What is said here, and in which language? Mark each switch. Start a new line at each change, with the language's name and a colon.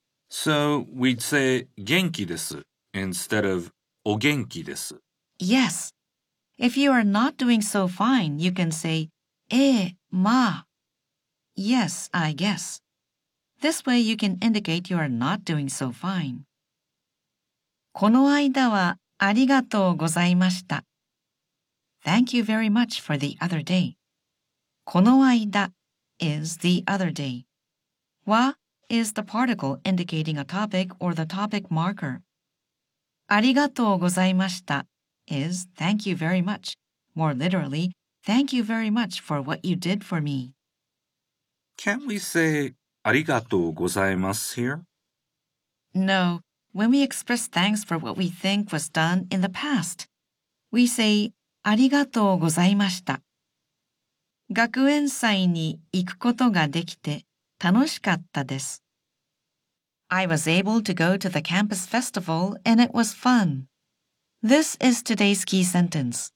English: So, we'd say
Japanese: 元気です
English: instead of
Japanese: お元気です。
English: Yes. If you are not doing so fine, you can say
Japanese: まあ。
English: Yes, I guess. This way you can indicate you are not doing so fine.
Japanese: この間はありがとうございました。
English: Thank you very much for the other day.
Japanese: この間
English: is the other day. はis the particle indicating a topic or the topic marker.
Japanese: ありがとうございました
English: is thank you very much. More literally, thank you very much for what you did for me. Can we say
Japanese: ありがとうございます
English: here? No, when we express thanks for what we think was done in the past, we say
Japanese: ありがとうございました。学園祭に行くことができて楽しかったです。
English: I was able to go to the campus festival and it was fun. This is today's key sentence.